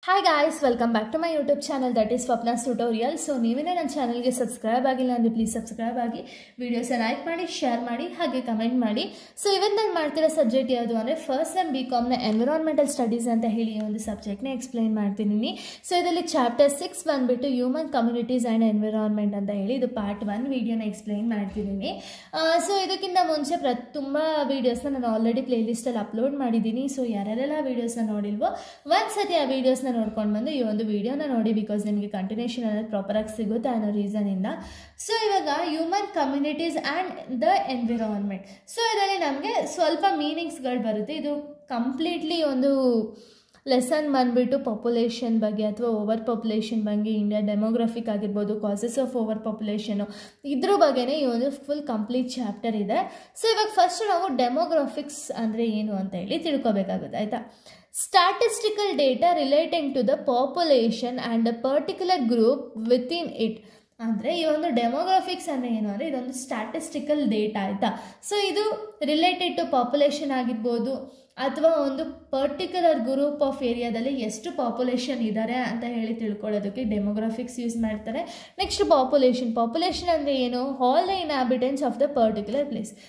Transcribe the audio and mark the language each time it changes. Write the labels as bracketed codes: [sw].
[en] Hi guys, welcome back to my YouTube channel, that is Swapna's Tutorial. [kn] So ನೀವೇನೇ ನನ್ನ ಚಾನಲ್ಗೆ subscribe ಆಗಿಲ್ಲ ಅಂದರೆ ಪ್ಲೀಸ್ ಸಬ್ಸ್ಕ್ರೈಬ್ ಆಗಿ, ವಿಡಿಯೋಸ್ನ ಲೈಕ್ ಮಾಡಿ, ಶೇರ್ ಮಾಡಿ, ಹಾಗೆ ಕಮೆಂಟ್ ಮಾಡಿ. ಸೊ ಇವತ್ತು ನಾನು ಮಾಡ್ತಿರೋ ಸಬ್ಜೆಕ್ಟ್ ಯಾವುದು ಅಂದರೆ ಫಸ್ಟ್ ಸೆಮ್ BComನ ಎನ್ವಿರಾನ್ಮೆಂಟಲ್ ಸ್ಟಡೀಸ್ ಅಂತ ಹೇಳಿ ಒಂದು ಸಬ್ಜೆಕ್ಟ್ನ ಎಕ್ಸ್ಪ್ಲೈನ್ ಮಾಡ್ತೀನಿ. ಸೊ ಇದರಲ್ಲಿ ಚಾಪ್ಟರ್ 6 ಬಂದುಬಿಟ್ಟು ಹ್ಯೂಮನ್ ಕಮ್ಯುನಿಟೀಸ್ ಆ್ಯಂಡ್ ಎನ್ವಿರಾನ್ಮೆಂಟ್ ಅಂತ ಹೇಳಿ ಇದು ಪಾರ್ಟ್ 1 ವಿಡಿಯೋನ ಎಕ್ಸ್ಪ್ಲೈನ್ ಮಾಡ್ತಿದ್ದೀನಿ. ಸೊ ಇದಕ್ಕಿಂತ ಮುಂಚೆ ತುಂಬ ವೀಡಿಯೋಸ್ನ ನಾನು ಆಲ್ರೆಡಿ ಪ್ಲೇಲಿಸ್ಟಲ್ಲಿ ಅಪ್ಲೋಡ್ ಮಾಡಿದ್ದೀನಿ. ಸೊ ಯಾರೆಲ್ಲ ವೀಡಿಯೋಸ್ನ ನೋಡಿಲ್ವೋ ಒಂದ್ಸತಿ ಆ ವೀಡಿಯೋಸ್ನ ನೋಡ್ಕೊಂಡು ಬಂದು ಈ ಒಂದು ವಿಡಿಯೋನ ನೋಡಿ, ಬಿಕಾಸ್ ನಿಮಗೆ ಕಂಟಿನ್ಯೂಷನ್ ಅನ್ನೋದು ಪ್ರಾಪರಾಗಿ ಸಿಗುತ್ತೆ ಅನ್ನೋ ರೀಸನಿಂದ. ಸೊ ಇವಾಗ human communities and the environment, so ಇದರಲ್ಲಿ ನಮಗೆ ಸ್ವಲ್ಪ ಮೀನಿಂಗ್ಸ್ಗಳು ಬರುತ್ತೆ. ಇದು ಕಂಪ್ಲೀಟ್ಲಿ ಒಂದು ಲೆಸನ್ ಬಂದುಬಿಟ್ಟು ಪಾಪ್ಯುಲೇಷನ್ ಬಗ್ಗೆ ಅಥವಾ ಓವರ್ ಪಾಪ್ಯುಲೇಷನ್ ಬಗ್ಗೆ, ಇಂಡಿಯಾ ಡೆಮೋಗ್ರಫಿಕ್ ಆಗಿರ್ಬೋದು, ಕಾಸಸ್ ಆಫ್ ಓವರ್ ಪಾಪ್ಯುಲೇಷನು, ಇದ್ರ ಬಗ್ಗೆನೇ ಈ ಒಂದು ಫುಲ್ ಕಂಪ್ಲೀಟ್ ಚಾಪ್ಟರ್ ಇದೆ. ಸೊ ಇವಾಗ ಫಸ್ಟ್ ನಾವು ಡೆಮೋಗ್ರಫಿಕ್ಸ್ ಅಂದರೆ ಏನು ಅಂತ ಹೇಳಿ ತಿಳ್ಕೊಬೇಕಾಗುತ್ತೆ, ಆಯಿತಾ. [en] Statistical data relating to the population and a particular group within it. [kn] ಅಂದರೆ ಈ ಒಂದು ಡೆಮೋಗ್ರಫಿಕ್ಸ್ ಅಂದರೆ ಏನು ಅಂದರೆ ಇದೊಂದು ಸ್ಟ್ಯಾಟಿಸ್ಟಿಕಲ್ ಡೇಟಾ, ಆಯಿತಾ. ಸೊ ಇದು ರಿಲೇಟೆಡ್ ಟು ಪಾಪ್ಯುಲೇಷನ್ ಆಗಿರ್ಬೋದು ಅಥವಾ ಒಂದು ಪರ್ಟಿಕ್ಯುಲರ್ ಗ್ರೂಪ್ ಆಫ್ ಏರಿಯಾದಲ್ಲಿ ಎಷ್ಟು ಪಾಪ್ಯುಲೇಷನ್ ಇದ್ದಾರೆ ಅಂತ ಹೇಳಿ ತಿಳ್ಕೊಳ್ಳೋದಕ್ಕೆ ಡೆಮೋಗ್ರಫಿಕ್ಸ್ ಯೂಸ್ ಮಾಡ್ತಾರೆ. ನೆಕ್ಸ್ಟ್ ಪಾಪ್ಯುಲೇಷನ್ ಅಂದರೆ ಏನು, [en] All the inhabitants of the particular place.